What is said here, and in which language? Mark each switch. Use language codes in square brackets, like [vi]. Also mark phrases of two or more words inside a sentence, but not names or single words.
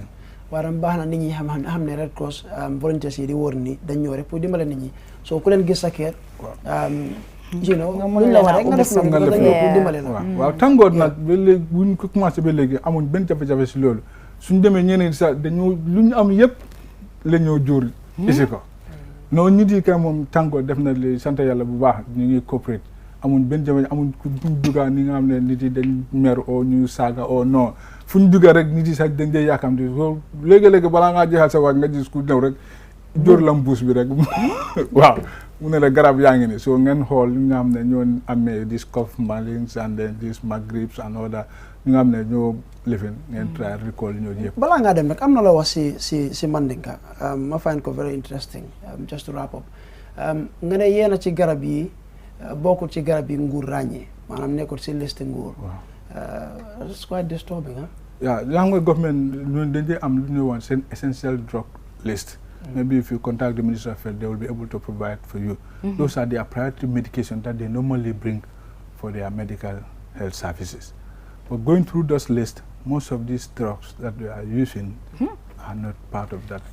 [wo] waram baax na nit ñi xam ne Red Cross volunteers yi di wóor ni dañ ñëw rek pour dimbale nit ñi so ku leen gis sa kër [en] you know [wo] ñu la war rek nga def pour dimbale la waaw tàngoor nag ba léegi buñ ko commencé ba léegi amuñ benn jafe-jafe ci loolu suñ demee ñeneen sax dañoo lu ñu am yëpp la ñoo jur isi ko non nit yi kay moom tàngoor def na li sant yàlla bu baax ñu ngi coopérate amuñ benn jafe amuñ ku duñ dugaa ni nga xam ne nit yi dañ mer o ñu saaga o non fu ñu duga rek nit yi sax dañ dee yaakamti so léegi-léegi balaa ngaa jeexal sa waaj nga gis ku ñëw rek jóor la mbuus bi rek waaw mu ne la garab yaa ngi ni so ngeen xool ñi nga xam ne ñoo amee [en] this cough malings and then this grips and all that [wo] ñi nga xam ne ñoo lifin ngeen [en] try recall [wo] ñoo yëpp balaa ngaa dem rek am na la wax si Mandinka ma find ko [en] very interesting just to wrap up [wo] nga ne yéena ci garab yi bokkul ci garab yi nguur ràññee maanaam nekkul si liste nguur [en] it's quite disturbing yeah [wo] xam nga [en] government [wo] ñun dañ dee am lu ñuy wax seen [en] essential drug list maybe if you contact the Minister of Health, they will be able to provide for you. Those are their priority medication that they normally bring for their medical health services. But going through those lists, most of these drugs that they are using are not part of that.